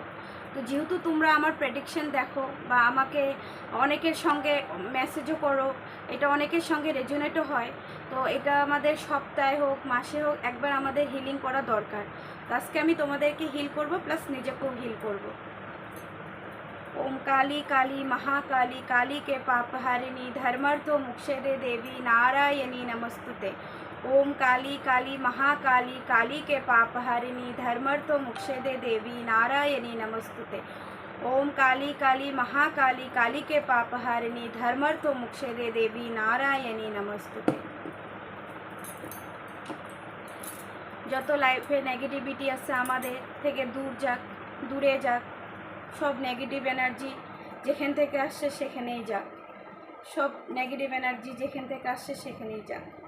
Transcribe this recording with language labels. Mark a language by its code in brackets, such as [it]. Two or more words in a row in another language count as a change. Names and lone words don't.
[bn] তো যেহেতু তোমরা আমার প্রেডিকশন দেখো বা আমাকে অনেকের সঙ্গে মেসেজও করো, এটা অনেকের সঙ্গে রেজোনেটও হয়, তো এটা আমাদের সপ্তাহে হোক মাসে হোক একবার আমাদের হিলিং করা দরকার। তো আজকে আমি তোমাদেরকে হিল করব প্লাস নিজেকেও হিল করব। [sa] ओम काली काली महाकाली काली के पापहारिणी धर्मर्थो मुक्षदे देवी नारायणी नमस्तुते। ओम काली काली महाकाली काली के पापहारिणी धर्मर्थो मुक्षदे देवी नारायणी नमस्तुते। ओम काली काली महाकाली काली के पापहारिणी धर्मर्थो मुक्षदे देवी नारायणी नमस्तुते। [bn] যত লাইফে নেগেটিভিটি আছে আমাদের থেকে দূর যাক, দূরে যাক। সব নেগেটিভ এনার্জি যেখান থেকে আসছে সেখানেই যাক, সব নেগেটিভ এনার্জি যেখান থেকে আসছে সেখানেই যাক।